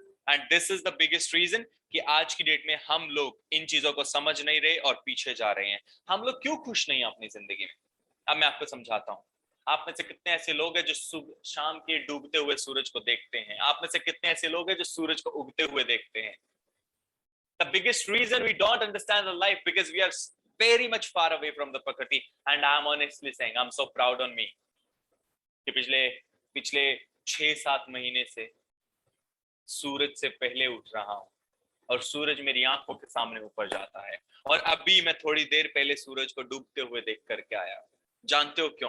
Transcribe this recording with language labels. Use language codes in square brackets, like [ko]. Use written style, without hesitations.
[en] and this is the biggest reason [hi] कि आज की डेट में हम लोग इन चीजों को समझ नहीं रहे और पीछे जा रहे हैं। हम लोग क्यों खुश नहीं हैं अपनी जिंदगी में? अब मैं आपको समझाता हूँ। आप में से कितने ऐसे लोग हैं जो सुबह शाम के डूबते हुए सूरज को देखते हैं? आप में से कितने ऐसे लोग हैं जो सूरज को उगते हुए देखते हैं? [en] The biggest reason we don't understand the life because we are very much far away from the prakriti. And I'm honestly saying I'm so proud on me [hi] कि पिछले पिछले 6-7 महीने से सूरज से पहले उठ रहा हूँ और सूरज मेरी आंखों के सामने ऊपर जाता है। और अभी मैं थोड़ी देर पहले सूरज को डूबते हुए देख करके आया। जानते हो क्यों?